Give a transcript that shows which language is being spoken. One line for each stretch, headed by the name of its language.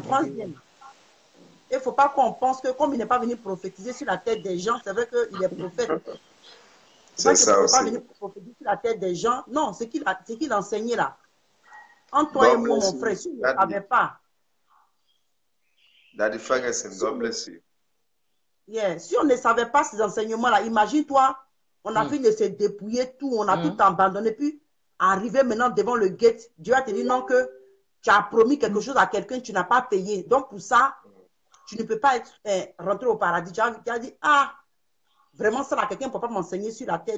French: vidéo. Il ne faut pas qu'on pense que comme il n'est pas venu prophétiser sur la tête des gens, c'est vrai qu'il est prophète. C'est ça aussi. Pas venir prophétiser sur la tête des gens. Non, ce qu'il enseignait là. Entre toi et moi, mon frère, si je ne savais pas.
English: Daddy Ferguson, God bless you. Yeah.
French: Si on ne savait pas ces enseignements-là, imagine-toi, on a fini de se dépouiller tout, on a tout abandonné, puis arriver maintenant devant le gate, Dieu a te dit non que tu as promis quelque chose à quelqu'un, tu n'as pas payé. Donc pour ça, tu ne peux pas être rentré au paradis. Tu as dit, ah, vraiment ça là, quelqu'un ne peut pas m'enseigner sur la terre.